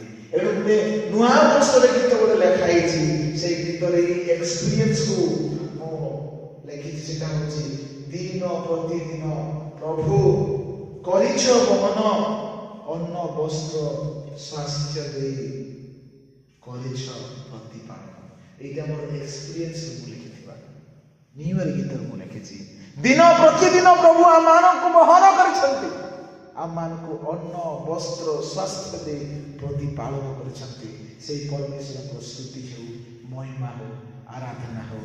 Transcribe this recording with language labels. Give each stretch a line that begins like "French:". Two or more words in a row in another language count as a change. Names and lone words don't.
Odia: ଏଣୁ ଗୋଟେ ନୂଆ ବର୍ଷରେ ଗୀତ ଗୋଟେ ଲେଖା ହେଇଛି, ସେଇ ଗୀତରେ ଏକ୍ସପିରିଏନ୍ସକୁ ମୁଁ ଲେଖିଛି। ସେଟା ହଉଛି ଦିନ ପ୍ରତିଦିନ ପ୍ରଭୁ କରିଛ ବହନ, ଅନ୍ନ ବସ୍ତ୍ର ସ୍ୱାସ୍ଥ୍ୟ ଦେଇ କରିଛ ପ୍ରତିପାଳନ।
Bangla: এইটা আমার এক্সপেরিয়েন্স
Odia: ମୁଁ ଲେଖିଥିବା
English: New Year
Odia: ଗୀତରେ ମୁଁ ଲେଖିଛି। ଦିନ ପ୍ରତିଦିନ ପ୍ରଭୁ ଆମମାନଙ୍କୁ ବହନ କରିଛନ୍ତି, ଆମମାନଙ୍କୁ ଅନ୍ନ ବସ୍ତ୍ର ସ୍ୱାସ୍ଥ୍ୟ ଦେଇ ପ୍ରତିପାଳନ କରିଛନ୍ତି। ସେଇ ପରମେଶ୍ୱରଙ୍କ ସ୍ତୁତି ହେଉ, ମହିମା ହେଉ, ଆରାଧନା ହେଉ।